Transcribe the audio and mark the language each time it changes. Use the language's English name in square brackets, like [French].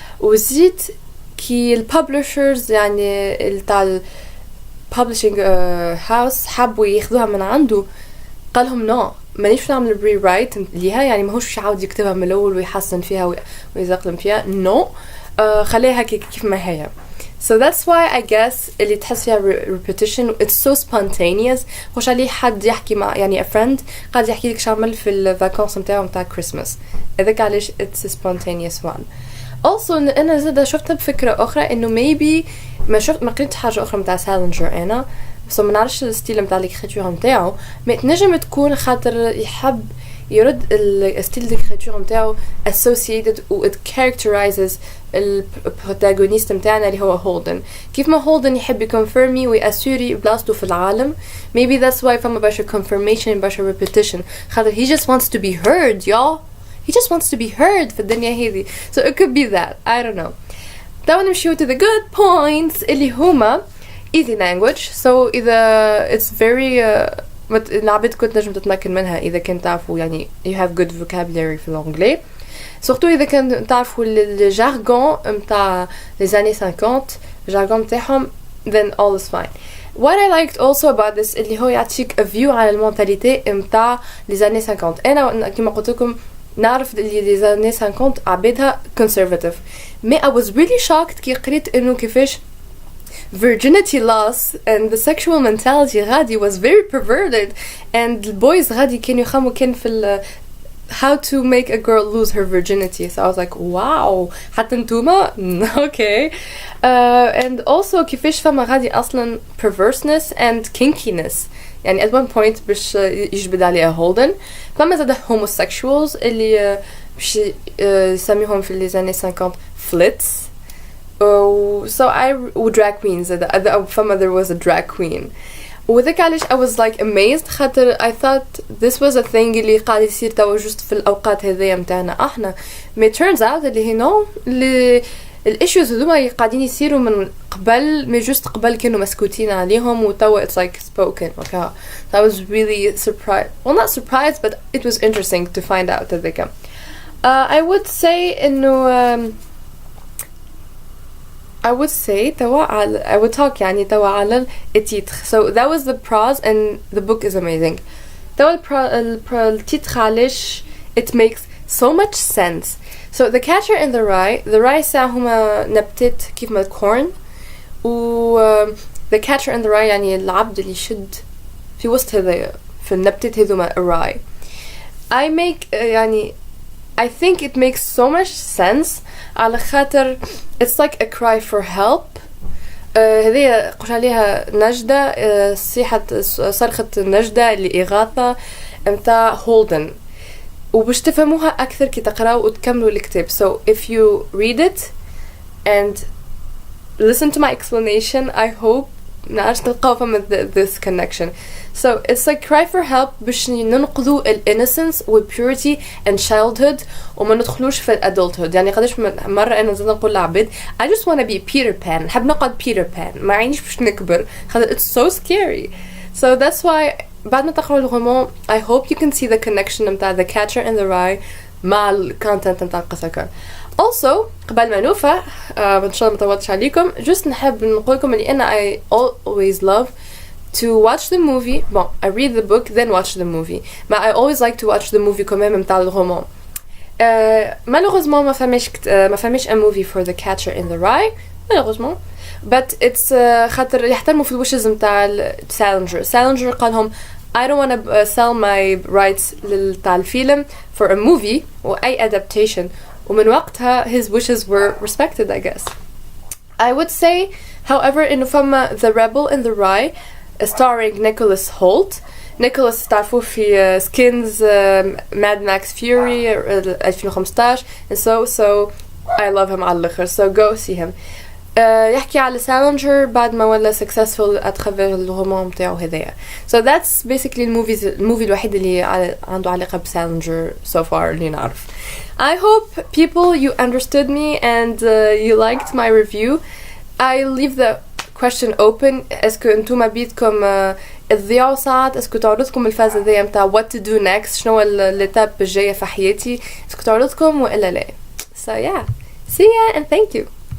[Arabic] وزيد كي الببلشرز يعني تاع publishing house حبوا ياخذوها من عنده قالهم [English] no [Arabic] مانيش نعمل ري رايت ليها يعني ماهوش يعاود يكتبها من الاول ويحسن فيها ويزقلم فيها [English] no [Arabic] خليها كيف ما هي. [English] So that's why I guess [Arabic] اللي تحس فيها [English] repetition it's so spontaneous. [Arabic] خوش عليه حد يحكي مع يعني [English] a friend [Arabic] قاعد يحكي لك شعمل في الفاكانس متاعه متاع كريسماس هذاك علاش [English] it's a spontaneous one. [Arabic] Also أنا زاد شفتها بفكرة أخرى إنه [English] maybe [Arabic] ما قريت حاجة أخرى متاع سالينجر أنا بس ما نعرفش الستيل متاع الكريتور متاعه ما تنجم تكون خاطر يحب يرد الستيل الكريتور متاعه [English] associated و it characterizes [Arabic] البروتاغونيست متاعنا اللي هو هولدن كيف ما هولدن يحب يكونفيرمي ويأسوري بلاصته في العالم [English] maybe that's why [Arabic] فما برشا confirmation برشا repetition خاطر [English] he just wants to be heard [Arabic] y'all he just wants to be heard في الدنيا هذي. [English] So it could be that I don't know. Now [Arabic] نمشيو [English] to the good points [Arabic] اللي هما [English] easy language. So [Arabic] إذا [English] it's very [Arabic] العباد كنت نجم تتمكن منها إذا كنت تعرفوا يعني [English] you have good vocabulary [Arabic] في الأنجلي surtout إذا كنت تعرفوا الجارغون متاع [French] les années 50 [Arabic] الجارغون متاعهم [English] then all is fine. What I liked also about this [Arabic] اللي هو يعطيك [English] a view [Arabic] على المونتاليتي متاع [French] les années 50. [Arabic] أنا كما قلت لكم نعرف اللي [French] les années 50 [Arabic] عبادها conservative. [English] Mais I was really shocked [Arabic] كي قريت إنه كيفاش [English] virginity loss and the sexual mentality غادي was very perverted and the boys [Arabic] غادي كانوا يخموا كان في [English] how to make a girl lose her virginity. So I was like wow [Arabic] حتى انتوما [English] okay. [Arabic] And also كيفاش فما غادي أصلا [English] perverseness and kinkiness [Arabic] يعني [English] at one point [Arabic] باش يجبد عليها هولدن فما زاد homosexuals اللي باش يسميهم في [French] les années 50 [Arabic] flits. [English] So I drag queens فما there was a drag queen [Arabic] وذاك علاش [English] I was like amazed خاطر I thought this was a thing [Arabic] اللي قاعد يصير توا [English] just [Arabic] في الأوقات هذيا متاعنا احنا [English] but turns out اللي هي no اللي الissues هذوما [Arabic] قاعدين يصيروا من قبل ما [English] just [Arabic] قبل كانوا مسكوتين عليهم وتوا [English] it's like spoken okay. So I was really surprised, well not surprised but it was interesting to find out [Arabic] هذاك. [English] I would say إنه I would say I would talk [Arabic] يعني توا على التيتر. [English] So that was the pros and the book is amazing. [Arabic] توا التيتر علاش [English] it makes so much sense. [Arabic] So the catcher in the rye ساعة هما نبتات كيف ما corn و the catcher in the rye يعني العبد اللي يشد في وسط هذا في النبتات هذوما rye. [English] I make يعني I think it makes so much sense [Arabic] على خاطر [English] it's like a cry for help. [Arabic] هذه قش عليها نجدة صرخة نجدة لإغاثة متاع هولدن وباش تفهموها أكثر كي تقرأوا وتكملوا الكتاب. [English] So if you read it and listen to my explanation I hope [Arabic] نعرف تلقاو فما [English] this connection. So it's like cry for help [Arabic] باش ننقذوا [English] innocence و purity and childhood [Arabic] وما ندخلوش في [English] adulthood. [Arabic] يعني قداش مرة أنا زاد نقول لعباد [English] I just want to be Peter Pan [Arabic] نحب نقعد Peter Pan ما عينيش باش نكبر خاطر [English] it's so scary. So that's why [Arabic] بعد ما تقرأوا الرومان [English] I hope you can see the connection متاع the catcher in the rye [Arabic] مع الكونتنت متاع القصة كان. Also قبل ما نوفى إن شاء الله ما طولتش عليكم just نحب نقولكم اللي أنا [English] I always love to watch the movie. Bon, I read the book then watch the movie. But I always like to watch the movie [French] quand même [Arabic] متاع الرومان. [French] Malheureusement [Arabic] ما فماش [English] a movie for the catcher in the rye [French] malheureusement. [English] But it's [Arabic] خاطر يحترموا في [English] الwishes متاع Salinger قالهم I don't want to sell my rights لتاع الفيلم for a movie or أي adaptation [Arabic] ومن وقتها [English] his wishes were respected I guess. I would say however [Arabic] إنه فما [English] The Rebel in the Rye starring Nicholas Hoult. Nicholas [Arabic] تعرفوه في [English] Skins, Mad Max Fury 2015 and so I love him [Arabic] على الآخر [English] so go see him. [Arabic] يحكي على Salinger بعد ما ولا successful [French] à travers [Arabic] الرومان متاعو هذايا. [English] So that's basically [Arabic] الموفي الوحيد اللي عنده علاقة بسالينجر [English] so far [Arabic] اللي نعرف. [English] I hope people you understood me and you liked my review. I leave the question open. [Arabic] اسكو انتوما بيدكم تضيعوا ساعات اسكو تعرضكم الفاز هذايا متاع [English] what to do next [Arabic] شنو الاتاب الجاية في حياتي اسكو تعرضكم وإلا لا. [English] So yeah, see ya and thank you.